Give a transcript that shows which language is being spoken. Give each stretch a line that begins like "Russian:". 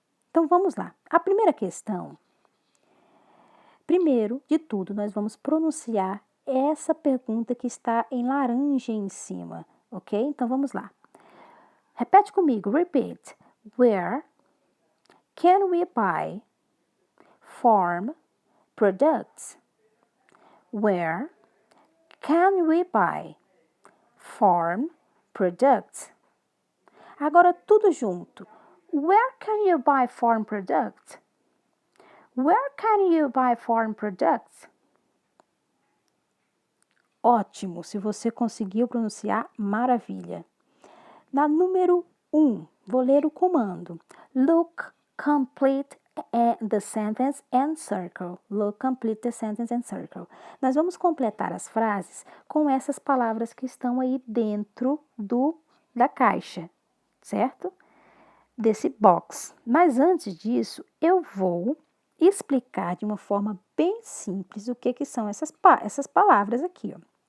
Portuguese: Então vamos lá. A primeira questão. Primeiro de tudo, nós vamos pronunciar essa pergunta que está em laranja em cima, ok? Então vamos lá. Repete comigo, repeat.
English: Where can we buy farm products? Where can we buy farm products?
Portuguese: Agora tudo junto.
English: Where can you buy farm products? Where can you buy farm products?
Portuguese: Ótimo, se você conseguiu pronunciar, maravilha. Na número 1, vou ler o comando.
English: Look, complete the sentence and circle. Look, complete the sentence and circle.
Portuguese: Nós vamos completar as frases com essas palavras que estão aí dentro da caixa, certo? Desse box. Mas antes disso, eu vou explicar de uma forma bem simples o que são essas palavras aqui, ó.